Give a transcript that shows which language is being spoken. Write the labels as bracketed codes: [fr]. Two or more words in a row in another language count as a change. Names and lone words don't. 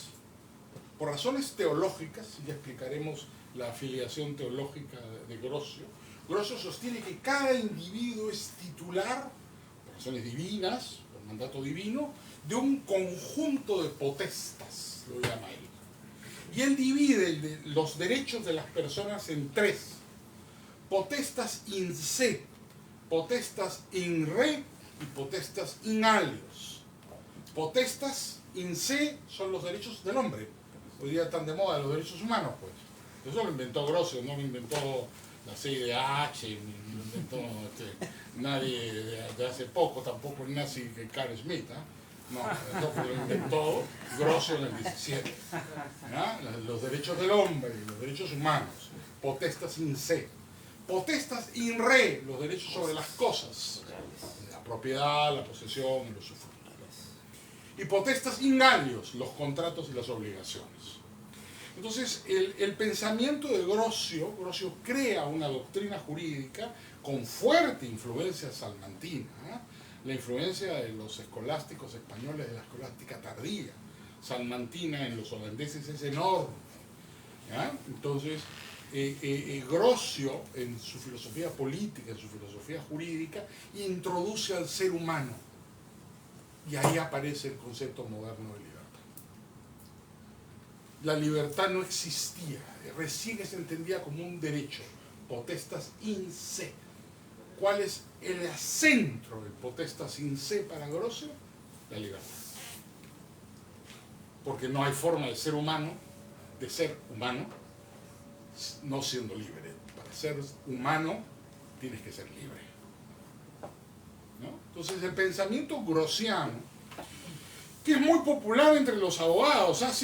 [es] Por razones teológicas, ya explicaremos la afiliación teológica de Grocio, Grocio sostiene que cada individuo es titular, por razones divinas, por mandato divino, de un conjunto de potestas, lo llama él. Y él divide los derechos de las personas en tres: [la] potestas in se, potestas in re y potestas in alios. Potestas in se [es] son los derechos del hombre. Hoy día están de moda los derechos humanos, pues. Eso lo inventó Grocio, no lo inventó la CIDH, ni lo inventó nadie de hace poco, tampoco el nazi Carl Schmitt, ¿eh? No, lo inventó Grocio en el 17. ¿Ya? Los derechos del hombre, los derechos humanos, [la] potestas in se. Potestas in re, [es] los derechos sobre las cosas, la propiedad, la posesión, los usufructos. [la] Y potestas in alios, [es] los contratos y las obligaciones. Entonces, el pensamiento de Grocio crea una doctrina jurídica con fuerte influencia salmantina, ¿eh? La influencia de los escolásticos españoles de la escolástica tardía, salmantina en los holandeses es enorme, ¿ya? Entonces, Grocio, en su filosofía política, en su filosofía jurídica, introduce al ser humano, y ahí aparece el concepto moderno de libertad. La libertad no existía, recién se entendía como un derecho, [la] potestas in se. [es] ¿Cuál es el centro del [la] potestas in se [es] para Grocio? La libertad. Porque no hay forma de ser humano no siendo libre. Para ser humano tienes que ser libre, ¿no? Entonces el pensamiento grociano, que es muy popular entre los abogados, ¿eh?